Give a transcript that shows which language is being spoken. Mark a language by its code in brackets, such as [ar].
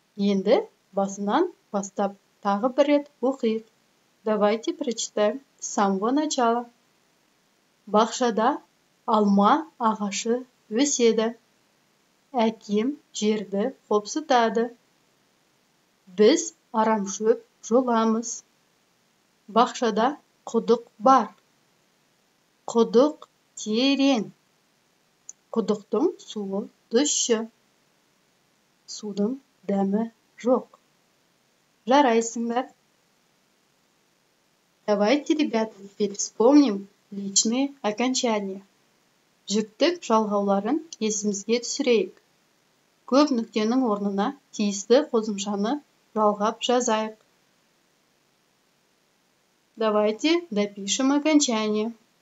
[kk] Енді басынан бастап тағы бір рет оқиық. [ru] Давайте прочитаем с самого начала. [kk] Бақшада алма ағашы өседі. Әкем жерді қопсытады. Біз арамшөп жұламыз. Бақшада құдық бар. Құдық терең. Құдықтың суы тұщы. Судың дәмі жоқ. Жарайсыңдар. [ru] Давайте, ребята, теперь вспомним личные окончания. [kk] Жүктік жалғауларын есімізге түсірейік. Көп нүктенің орнына тиісті қосымшаны жалғап жазайық. [ru] Давайте допишем окончание.